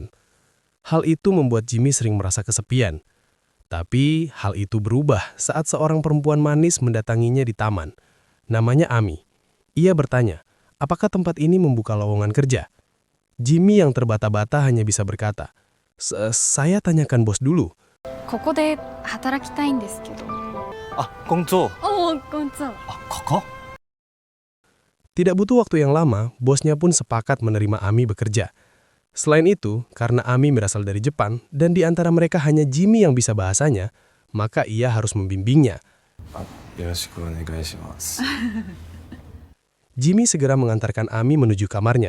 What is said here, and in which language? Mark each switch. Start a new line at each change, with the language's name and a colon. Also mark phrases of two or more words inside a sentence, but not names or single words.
Indonesian: Hal itu membuat Jimmy sering merasa kesepian. Tapi hal itu berubah saat seorang perempuan manis mendatanginya di taman. Namanya Ami. Ia bertanya, apakah tempat ini membuka lowongan kerja? Jimmy yang terbata-bata hanya bisa berkata, saya tanyakan bos dulu.
Japanese: ここで働きたいんですけど。あ、工作。おお、こんにちは。あ、ここ？
Indonesian: Tidak butuh waktu yang lama, bosnya pun sepakat menerima Ami bekerja. Selain itu, karena Ami berasal dari Jepang dan di antara mereka hanya Jimmy yang bisa bahasanya, maka ia harus membimbingnya. Jimmy segera mengantarkan Ami menuju kamarnya.